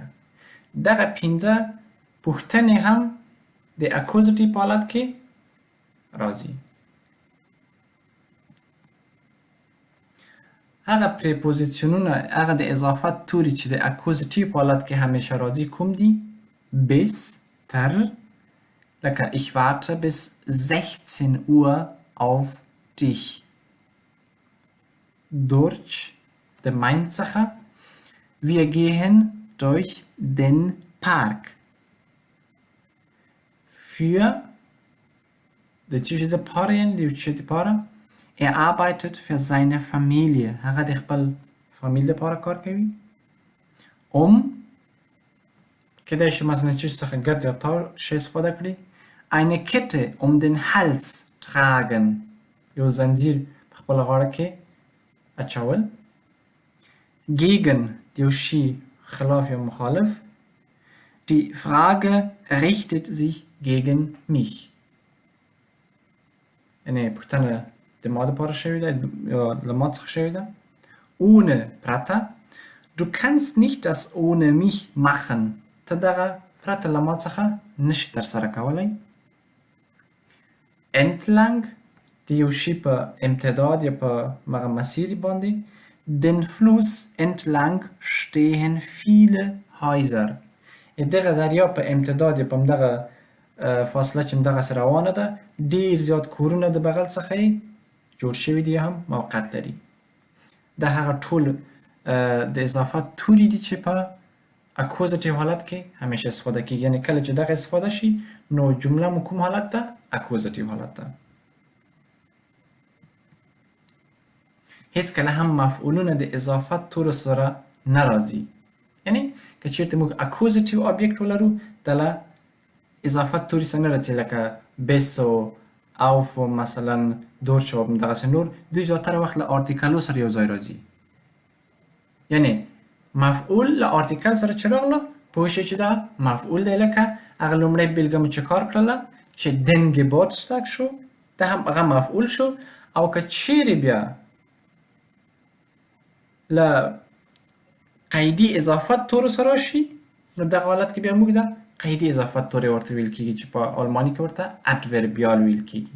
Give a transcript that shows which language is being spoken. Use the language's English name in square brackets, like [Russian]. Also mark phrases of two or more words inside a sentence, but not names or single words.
[Pashto] دغه پنځه پوښتنې هم د اکوزیټي په حالت کې راځي. هغه پریپوزیسیونونه، هغه د اضافت توری چې د اکوزیټي په حالت کې همیشه راځي کوم دي؟ [German] bis، [Pashto] تر، لکه [German] ich warte bis 16 Uhr auf dich. durch د mein څخه wir gehen durch den Park. [Pashto] für د چیز دپاره یعنې د یو چیز دپاره [German] Er arbeitet für seine Familie. [Pashto] هغه د خپل فامیل لپاره کار کوي. کدای شي مثلا چیز څخه ګرد یا تار شي استفاده کړي. [German] eine Kette um den Hals tragen. [Pashto] یو زنجیر په خپل غاړه کې اچول. gegen د یو شي خلاف یا مخالف. [German] Die Frage richtet sich gegen mich. [Pashto] یعنی پوښتنه د ما دپاره شوې ده یا له ما څخه شوې ده. ohne پرته. [German] Du kannst nicht das ohne mich machen. [Pashto] ته دغه پرته له ما څخه نشي ترسره کولی. entlang د یو شي په امتداد یا په هغه مسیر باندې. [German] den Fluss entlang stehen viele Häuser. [Pashto] دغه دریا په امتداد یا په همدغه فاصله چې همدغسې روانه ده ډېر زیات کورونه د بغل څخه یې جوړ شوي دي هم موقعیت لري. دا هغه ټول د اضافت توري دي چې په اکوزیټیو حالت کې همیشه استفاده کیږي. یعنی کله چې دغه استفاده شي نو جمله مو کوم حالت ده؟ اکوزیټیو حالت ده. هیڅ کله هم مفعولونه د اضافت تورو سره نه راځي. یعنی که چیرته موږ اکوزیټیو آبجکت ولرو دله اضافت توری سره نه راځي لکه بس و auf و مثلا durch و همدغسې نور. دوی زیاتره وخت له آرتیکلو سره یو ځای راځي. یعنی مفعول له آرتیکل سره چې راغله پوه شئ چې دا مفعول دی. لکه هغه لومړی بېلګه مو چې کار کړله چې [German] den Geburtstag [Pashto] شو دا هم هغه مفعول شو. او که چیرې بیا له قیدي اضافت تورو سره راشي نو دغه حالت کې بیا موږ ده قیدي اضافت تورې ورته ویل کېږي چې په آلماني کې ورته ادوربیال ویل کېږي.